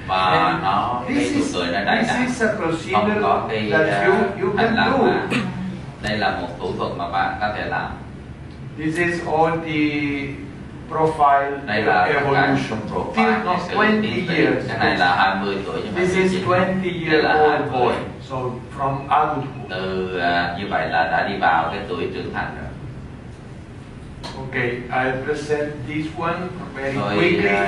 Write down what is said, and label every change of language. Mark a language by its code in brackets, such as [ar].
[en] And this is a procedure that you can do. [vi] Đây là một thủ thuật mà bạn có thể làm. [en] This is all the profile evolution. Till 20 years. [vi] Cái này là 20 tuổi. [en] This is 20-year-old boy. So from adulthood. [vi] Từ như vậy là đã đi vào cái tuổi trưởng thành rồi. [en] Okay, I present this one very quickly.